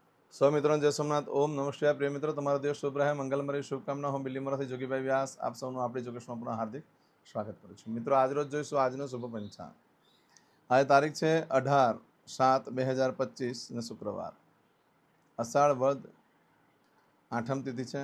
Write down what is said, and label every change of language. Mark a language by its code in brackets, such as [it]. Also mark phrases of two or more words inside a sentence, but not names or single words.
[hi] सौ मित्रों जय सोमनाथ। ओम नमः शिवाय। प्रिय मित्रों, [gu] તમારો દિવસ શુભ રહે, મંગલમય શુભકામના। હું બિલીમોરાથી જોગીભાઈ વ્યાસ આપ સૌનું આપણી જોગેશમાં પણ હાર્દિક સ્વાગત કરું છું। મિત્રો, આજરોજ જોઈશું આજનો શુભ પંચાંગ। આજે તારીખ છે 18/7/2025 ને શુક્રવાર, અષાઢ વદ આઠમ તિથિ છે।